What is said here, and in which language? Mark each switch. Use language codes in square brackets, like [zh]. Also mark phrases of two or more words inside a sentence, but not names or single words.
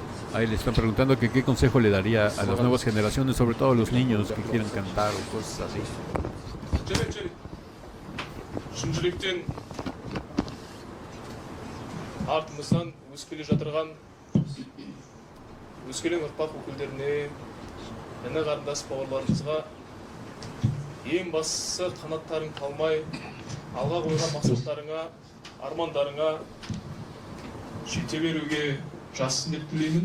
[es] Ahí le están preguntando que qué consejo le daría a las nuevas generaciones, sobre todo a los niños que quieran cantar o cosas así. [kk] шын жүректен артымыздан өскеле жатырған өскелең ұрпақ өкілдеріне, іні қарындас бауырларымызға ең бастысы қанаттарың талмай, алға қойған мақсаттарыңа, армандарыңа жете беруге жазсын деп тілеймін.